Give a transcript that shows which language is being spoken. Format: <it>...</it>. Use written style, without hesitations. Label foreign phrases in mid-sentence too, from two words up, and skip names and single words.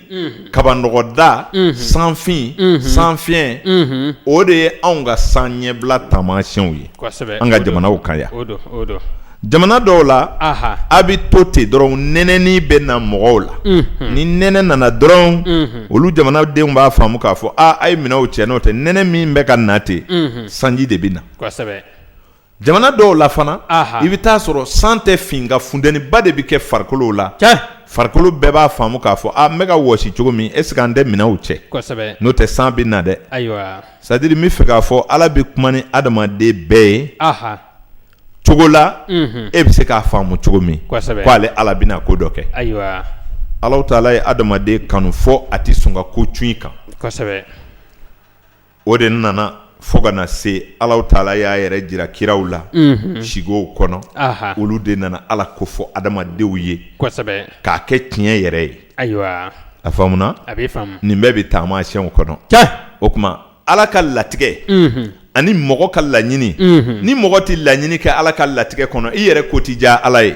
<bm>kabanɔgɔda sanfin sanfiɲɛ o de ye anw ka san ɲɛbila taamasiyɛnw ye an ka jamanaw kan yan jamana dɔw la a bɛ to ten dɔrɔn nɛnɛni bɛ na mɔgɔw la ni nɛnɛ nana dɔrɔn olu jamanadenw b'a faamu k'a fɔ a ye minɛw cɛ n'o tɛ nɛnɛ min bɛ ka na ten sanji de bɛ na jamana dɔw la fana i bɛ taa sɔrɔ san tɛ fin nka funtɛniba de bɛ kɛ farikolo la farikolo bɛɛ b'a faamu k'a fɔ n bɛ ka wɔsi cogo min</bm> <fr>est ce que</fr> <bm>an tɛ minɛw cɛ n'o tɛ san bɛ na dɛ</bm> <fr>c'est à dire</fr> <bm>n bɛ fɛ k'a fɔ ala bɛ kuma ni adamaden bɛɛ ye cogo la e bɛ se k'a faamu cogo min ko ale ala bɛna ko dɔ kɛ Allahu Taala ye adamaden kanu fɔ a tɛ sɔn ka ko cun i kan o de nana fo ka na se Allahu Taala y'a yɛrɛ jira kiraw la sigow kɔnɔ olu de nana ala ko fɔ adamadenw ye k'a kɛ tiɲɛ yɛrɛ ye a faamuna nin bɛɛ bɛ taamasiyɛnw kɔnɔ o tuma ala ka latigɛ ani mɔgɔ ka laɲini ni mɔgɔ tɛ laɲini kɛ ala ka latigɛ kɔnɔ i yɛrɛ ko t'i diya ala ye</bm>